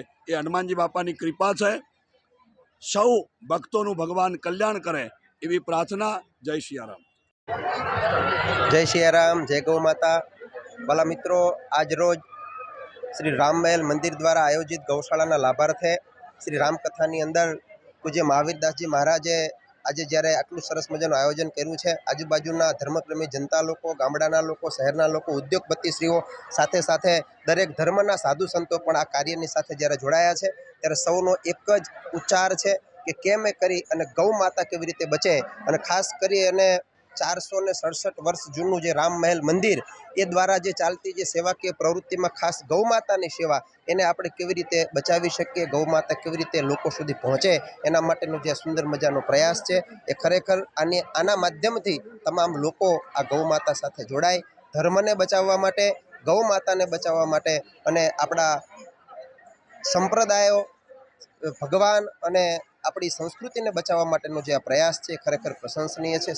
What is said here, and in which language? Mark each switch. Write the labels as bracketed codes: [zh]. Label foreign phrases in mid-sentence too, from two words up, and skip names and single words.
[gu] એ હનુમાનજી બાપાની કૃપા છે. સૌ ભક્તો ભગવાન કલ્યાણ કરે એવી પ્રાર્થના। જય સિયારામ। જય સિયારામ. જય ગૌ માતા. ભલા મિત્રો, આજ રોજ શ્રી રામ મહલ મંદિર દ્વારા આયોજિત ગૌશાળા લાભાર્થે શ્રી રામ કથાની અંદર પૂજ્ય મહાવીરદાસજી મહારાજે આજ જયરે આટલું સરસ મજાનું આયોજન કર્યું છે। આજુબાજુના ધર્મપ્રેમી જનતા લોકો, ગામડાના લોકો, શહેરના લોકો, ઉદ્યોગપતિશ્રીઓ સાથે સાથે દરેક ધર્મના સાધુ સંતો પણ આ કાર્યની સાથે જ્યારે જોડાયા છે ત્યારે સૌનો એક જ ઉચ્ચાર છે કે કેમે કરી અને ગૌ માતા કેવી રીતે બચે અને ખાસ કરી અને 467 વર્ષ જૂનું જે રામ મહલ મંદિર એ દ્વારા જે ચાલતી જે સેવાકીય પ્રવૃત્તિ મેં ખાસ ગૌ માતાની સેવા એને આપણે કેવી રીતે બચાવી શકીએ, ગૌ માતા કેવી રીતે લોકો સુધી પહોંચે એના માટેનો જે સુંદર મજાનો પ્રયાસ છે એ ખરેખર આના માધ્યમથી તમામ લોકો આ ગૌ માતા સાથે જોડાય ધર્મને બચાવવા માટે, ગૌ માતાને બચાવવા માટે અને આપણા સંપ્રદાયો ભગવાન અને અપની સંસ્કૃતિ ને બચાવવા માટેનો જે આ પ્રયાસ હૈ ખરેખર પ્રશંસનીય હૈ।